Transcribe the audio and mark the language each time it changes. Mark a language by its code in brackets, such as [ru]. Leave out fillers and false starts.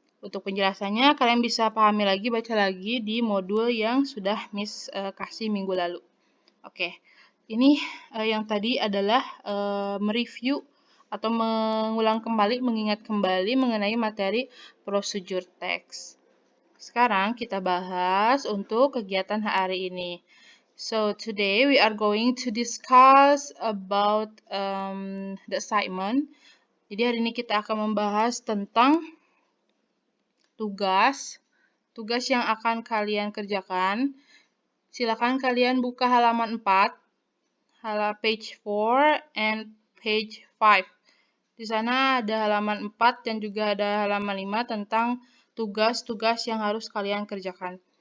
[id] Untuk penjelasannya kalian bisa pahami lagi, baca lagi di modul yang sudah Miss kasih minggu lalu. Oke, ini yang tadi adalah mereview atau mengulang kembali, mengingat kembali mengenai materi procedure text. Sekarang kita bahas untuk kegiatan hari ini. [en] So today we are going to discuss about the assignment. [id] Jadi hari ini kita akan membahas tentang tugas yang akan kalian kerjakan. Silakan kalian buka halaman 4, [en] page 4 and page 5. [id] Di sana ada halaman 4 dan juga ada halaman 5 tentang tugas-tugas yang harus kalian kerjakan.